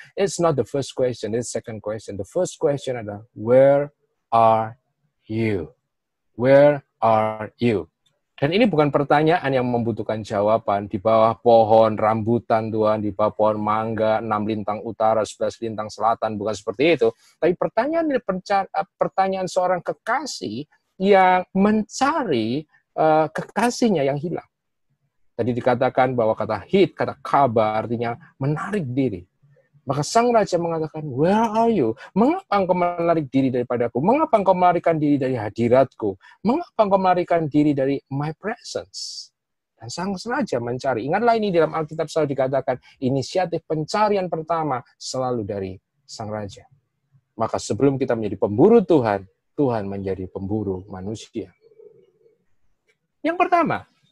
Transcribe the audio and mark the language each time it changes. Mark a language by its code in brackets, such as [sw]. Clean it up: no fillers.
[en] It's not the first question, it's the second question. The first question adalah, where are you? Where are you? [id] Dan ini bukan pertanyaan yang membutuhkan jawaban. Di bawah pohon rambutan Tuhan, di bawah pohon mangga, 6 lintang utara, 11 lintang selatan, bukan seperti itu. Tapi pertanyaan seorang kekasih yang mencari kekasihnya yang hilang. Tadi dikatakan bahwa kata hit, kata kaba artinya menarik diri. Maka sang raja mengatakan, [en] where are you? [id] Mengapa engkau menarik diri daripadaku? Mengapa engkau melarikan diri dari hadiratku? Mengapa engkau melarikan diri dari [en] my presence? [id] Dan sang raja mencari. Ingatlah ini dalam Alkitab selalu dikatakan, inisiatif pencarian pertama selalu dari sang raja. Maka sebelum kita menjadi pemburu Tuhan, Tuhan menjadi pemburu manusia. Yang pertama.